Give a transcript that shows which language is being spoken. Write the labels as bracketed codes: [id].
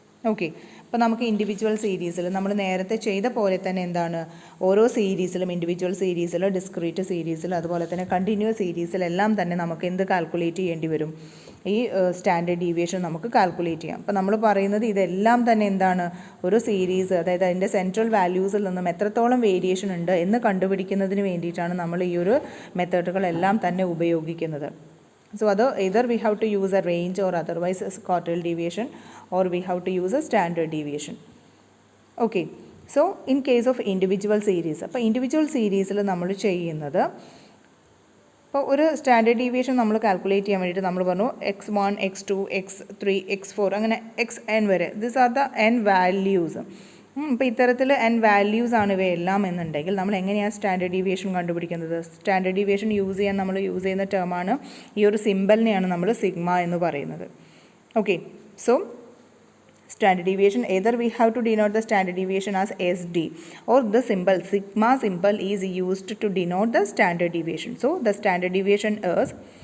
[ml] Okay, അപ്പോൾ നമുക്ക് individual സീരീസിൽ നമ്മൾ നേരത്തെ ചെയ്ത പോലെ തന്നെ എന്താണ്, ഓരോ സീരീസിലും ഇൻഡിവിജ്വൽ സീരീസിൽ, ഡിസ്ക്രീറ്റ് സീരീസിൽ, അതുപോലെ തന്നെ കണ്ടിന്യൂസ് സീരീസിലെല്ലാം തന്നെ നമുക്ക് എന്ത് കാൽക്കുലേറ്റ് ചെയ്യേണ്ടി വരും, ഈ സ്റ്റാൻഡേർഡ് ഡീവിയേഷൻ നമുക്ക് കാൽക്കുലേറ്റ് ചെയ്യാം. അപ്പോൾ നമ്മൾ പറയുന്നത് ഇതെല്ലാം തന്നെ എന്താണ്, ഒരു സീരീസ് അതായത് അതിൻ്റെ സെൻട്രൽ വാല്യൂസിൽ നിന്നും എത്രത്തോളം വേരിയേഷൻ ഉണ്ട് എന്ന് കണ്ടുപിടിക്കുന്നതിന് വേണ്ടിയിട്ടാണ് നമ്മൾ ഈ ഒരു മെത്തേഡുകളെല്ലാം തന്നെ ഉപയോഗിക്കുന്നത്. [en] So either we have to use a range or otherwise a quartile deviation, or we have to use a standard deviation. Okay, so in case of individual series, [ml] അപ്പോൾ ഇൻഡിവിജ്വൽ സീരീസിൽ നമ്മൾ ചെയ്യുന്നത്, അപ്പോൾ ഒരു സ്റ്റാൻഡേർഡ് ഡീവിയേഷൻ നമ്മൾ calculate ചെയ്യാൻ വേണ്ടിയിട്ട് നമ്മൾ പറഞ്ഞു x1, x2, x3, x4 അങ്ങനെ xn വരെ, [en] This are the n values. [ml] ഇപ്പോൾ ഇത്തരത്തിൽ n വാല്യൂസ് ആണ് ഇവയെല്ലാം എന്നുണ്ടെങ്കിൽ നമ്മൾ എങ്ങനെയാണ് സ്റ്റാൻഡേർഡ് ഡീവിയേഷൻ കണ്ടുപിടിക്കുന്നത്? സ്റ്റാൻഡേർഡ് ഡീവിയേഷൻ യൂസ് ചെയ്യുന്ന ടേമാണ് ഈ ഒരു സിമ്പലിനെയാണ് നമ്മൾ സിഗ്മ എന്ന് പറയുന്നത്. [en] Okay, so standard deviation, either we have to denote the standard deviation as SD, or the symbol sigma symbol is used to denote the standard deviation. So the standard deviation is